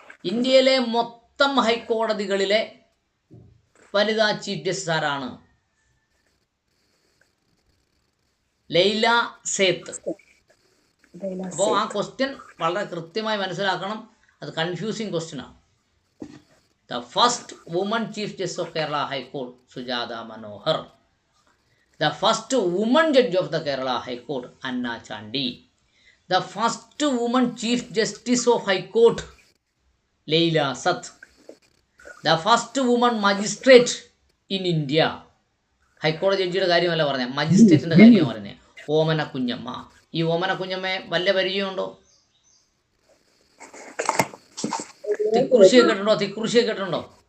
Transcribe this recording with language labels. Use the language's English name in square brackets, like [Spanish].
[Malayalam] ഇന്ത്യയിലെ മൊത്തം ഹൈക്കോടതികളിലെ വനിതാ ചീഫ് ജസ്റ്റിസ് ആരാണ്? ലൈല സേത്ത്. അപ്പോൾ ആ ക്വസ്റ്റ്യൻ വളരെ കൃത്യമായി മനസ്സിലാക്കണം. അത് കൺഫ്യൂസിങ് ക്വസ്റ്റ്യനാണ്. [English] The first woman Chief Justice of Kerala High Court, Sujata Manohar. The first woman judge of the Kerala High Court, Anna Chandi. The first woman Chief Justice of High Court, Leila Sat. The first woman magistrate in India. [Malayalam] ഹൈക്കോടതി ജഡ്ജിയുടെ കാര്യമല്ല പറഞ്ഞത്, മജിസ്ട്രേറ്റിൻ്റെ കാര്യമാണ് പറഞ്ഞത്. ഓമന കുഞ്ഞമ്മ. ഈ ഓമന കുഞ്ഞമ്മയെ വല്ല പരിചയമുണ്ടോ? തിക്കുറിശിയെ കേട്ടിട്ടുണ്ടോ? തിക്കുറിശിയെ കേട്ടിട്ടുണ്ടോ?